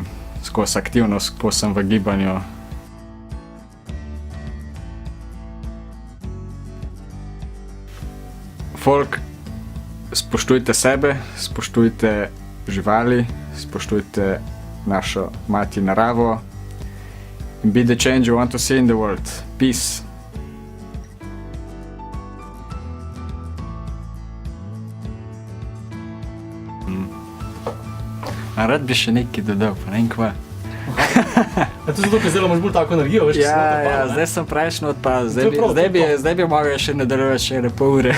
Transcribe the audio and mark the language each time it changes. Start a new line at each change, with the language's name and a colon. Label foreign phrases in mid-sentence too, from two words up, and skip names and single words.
Slovenian: Skozi aktivnost, ko sem v gibanju. Folk, spoštujte sebe, spoštujte živali, spoštujte našo mati naravo.
English: Be the change you want to see in the world. Peace.
Slovenian: Rad bi še nekaj dodal, pa ne vem kva. To je zato, ker zdaj imaš bolj tako energijo, veš, Ja, zdaj sem prejšnjo odpadel, zdaj bi mogel še nadaljevati še ene pol ure.